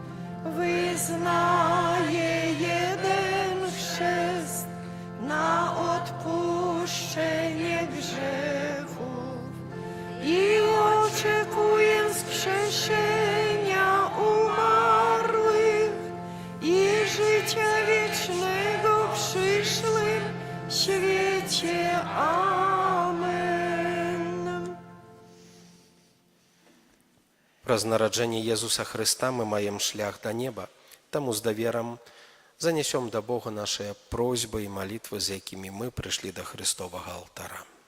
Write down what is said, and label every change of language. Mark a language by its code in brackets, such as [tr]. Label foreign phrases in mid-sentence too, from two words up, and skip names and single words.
[pl] Wyznaję jeden chrzest na odpuszczenie grzechów i oczekuję wskrzeszenia umarłych i życia wiecznego w przyszłym świecie. Amen. [be] Праз нараджэнне Езуса Хрыста мы маем шлях да неба, таму з даверам занясём да Бога нашыя просьбы і малітвы, з якімі мы прыйшлі да Хрыстовага алтара.